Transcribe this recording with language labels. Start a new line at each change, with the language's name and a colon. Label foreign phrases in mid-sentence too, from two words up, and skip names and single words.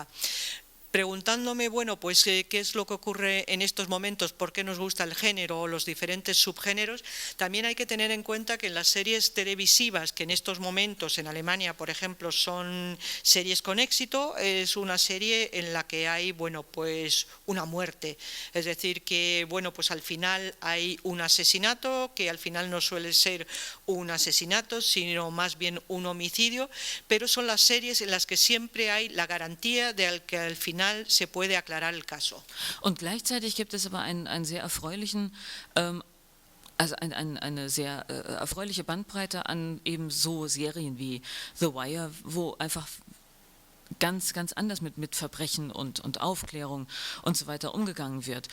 Spanish: Preguntándome, bueno, pues qué es lo que ocurre en estos momentos, por qué nos gusta el género o los diferentes subgéneros, también hay que tener en cuenta que en las series televisivas, que en estos momentos en Alemania, por ejemplo, son series con éxito, es una serie en la que hay, bueno, pues una muerte. Es decir, que, bueno, pues al final hay un asesinato, que al final no suele ser un asesinato, sino más bien un homicidio, pero son las series en las que siempre hay la garantía de que al final se puede aclarar el caso.
German: Und gleichzeitig gibt es aber einen sehr erfreulichen also eine sehr erfreuliche Bandbreite an eben so Serien wie The Wire, wo einfach ganz, ganz anders mit Verbrechen und Aufklärung und so weiter umgegangen wird.